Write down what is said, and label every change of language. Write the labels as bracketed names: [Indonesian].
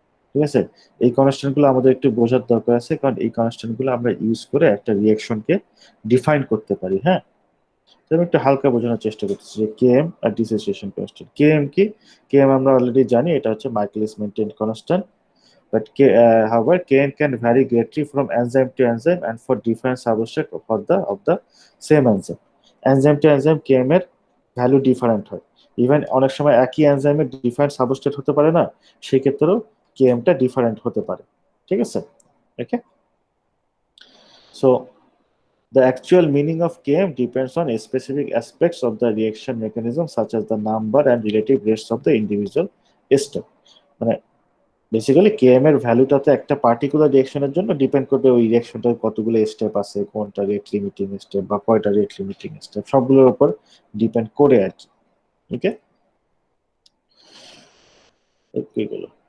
[Bangla] ঠিক আছে, এই কনস্ট্যান্ট গুলো আমাদের একটু বোঝার দরকার আছে, কারণ এই কনস্ট্যান্ট গুলো আমরা ইউজ করে একটা রিয়েকশনকে ডিফাইন করতে পারি। হ্যাঁ, তো আমি একটু হালকা বোঝানোর চেষ্টা করতেছি যে K M আর dissociation constant. K M কি? কে এম আমরা অলরেডি জানি, এটা হচ্ছে Michaelis মেন্টন constant. [English] But however, Kn can vary greatly from enzyme to enzyme and for different substrate of the same enzyme. Enzyme to enzyme [Bangla] Km এর value different হয়। Even অনেক সময় একই এনজাইমের ডিফারেন্ট সাবস্ট্রেট হতে পারে না, সেই ক্ষেত্রেও Kmটা ডিফারেন্ট হতে পারে। ঠিক আছে, ওকে। [English] So the actual meaning of Km depends on specific aspects of the reaction mechanism such as the number and relative rates of the individual step. [Bangla] মানে বেসিক্যালি কেএম এর ভ্যালুটাতে একটা পার্টিকুলার রিঅ্যাকশনের জন্য ডিপেন্ড করবে ওই রিঅ্যাকশনটার কতগুলো স্টেপ আছে, কোনটা রেট লিমিটিং স্টেপ বা কয়টা রেট লিমিটিং স্টেপ, সবগুলোর উপর ডিপেন্ড করে আর কি। ওকে, কি গেল।